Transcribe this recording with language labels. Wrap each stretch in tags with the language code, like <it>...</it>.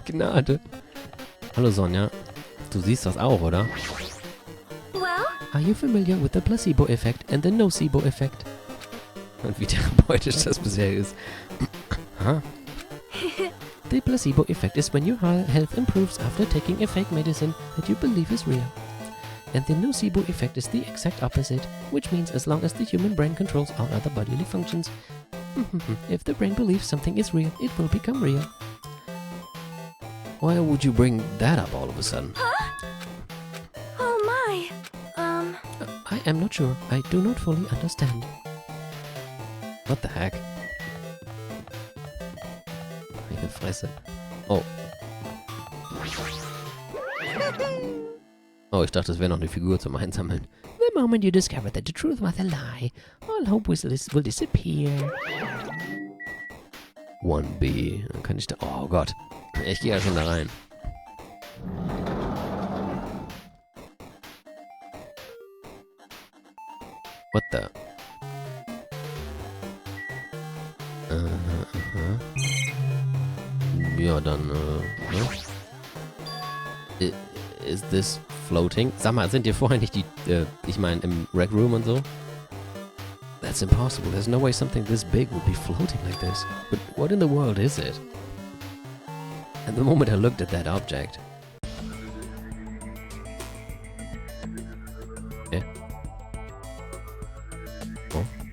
<de>Gnade. Hallo Sonja. Du siehst das auch, oder?</de> <en>Well, Are you familiar with the placebo effect and the nocebo effect?</en> <de>Und wie therapeutisch das bisher ist. Huh?</de> <en>The placebo effect is when your health improves after taking a fake medicine that you believe is real. And the nocebo effect is the exact opposite, which means as long as the human brain controls all other bodily functions, if the brain believes something is real, it will become real. Why would you bring that up all of a sudden? Oh my. I am not sure. I do not fully understand. What the heck?</en> <de>Meine Fresse. Oh. Oh, ich dachte, es wäre noch eine Figur zum Einsammeln.</de> <en>The moment you discover that the truth was a lie, all hope will disappear.</en> <de>1B. Dann kann ich da... Oh Gott. Ich gehe ja schon da rein.</de> <en>What the...</en> <de>Ja, dann, ne?</de> <en>Is this floating?</en> <de>Sag mal, sind dir vorher nicht die, ich meine, im Rec Room und so?</de> <en>That's impossible. There's no way something this big would be floating like this. But what in the world is it? And the moment I looked at that object... Eh? Oh?</en>